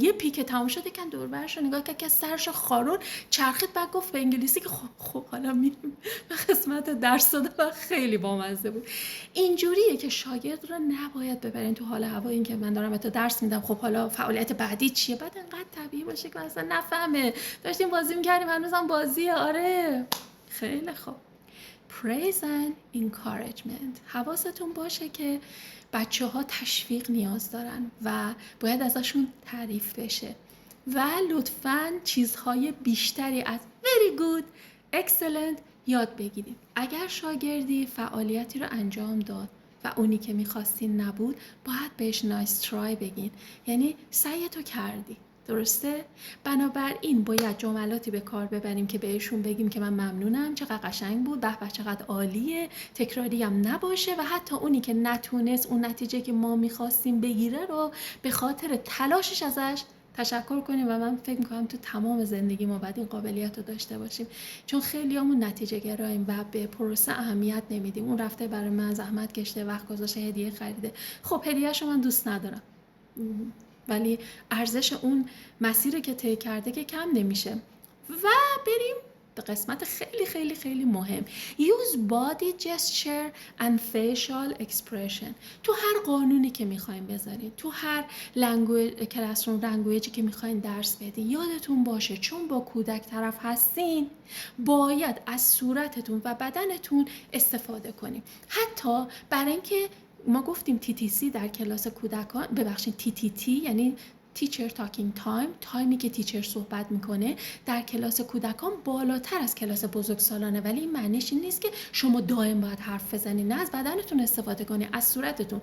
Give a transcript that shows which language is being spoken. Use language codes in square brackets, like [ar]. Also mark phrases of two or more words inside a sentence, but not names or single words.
[fa] یه پیک تمام شد، یکن دور برش نگاه کرد که سرش خارون چرخید، بعد گفت به انگلیسی که خب حالا میریم به قسمت درس دادن و خیلی بامزه بود. اینجوریه که شاگرد رو نباید ببرین تو حال هوا، این که من دارم تو درس میدم خب حالا فعالیت بعدی چیه، بعد انقدر طبیعی باشه که اصلا نفهمه داشتیم بازی می‌کردیم، هنوزم بازیه. آره خیلی خوب. [en] praise and encouragement. [fa] حواستون باشه که بچه‌ها تشویق نیاز دارن و باید ازشون تعریف بشه و لطفاً چیزهای بیشتری از [en] very good، excellent [fa] یاد بگیرید. اگر شاگردی فعالیتی رو انجام داد و اونی که می‌خواستین نبود، باید بهش [en] nice try [fa] بگین، یعنی سعیتو کردی. درسته؟ بنابراین باید جملاتی به کار ببریم که بهشون بگیم که من ممنونم، چقدر قشنگ بود، به به چقدر عالیه، تکراری هم نباشه و حتی اونی که نتونست اون نتیجه که ما میخواستیم بگیره رو به خاطر تلاشش ازش تشکر کنیم و من فکر میکنم تو تمام زندگی ما باید این قابلیت رو داشته باشیم، چون خیلی همون نتیجه گراییم و به پروسه اهمیت نمیدیم. اون رفته برای من زحمت کشته، وقت گذاشته، هدیه خریده، خب هدیه‌شو من دوست ندارم ولی ارزش اون مسیری که طی کرده که کم نمیشه. و بریم به قسمت خیلی خیلی خیلی مهم. [en] Use body gesture and facial expression. [fa] تو هر قانونی که میخواین بذارین، تو هر [en] classroom language [fa] که میخواین درس بدین، یادتون باشه چون با کودک طرف هستین باید از صورتتون و بدنتون استفاده کنیم. حتی برای اینکه ما گفتیم TTC در کلاس کودکان، ببخشید TTT یعنی [en] teacher talking time, [fa] تایمی که تیچر صحبت میکنه در کلاس کودکان بالاتر از کلاس بزرگسالانه، ولی این معنیش این نیست که شما دائم باید حرف بزنید، نه، از بدنتون استفاده کنید، از صورتتون.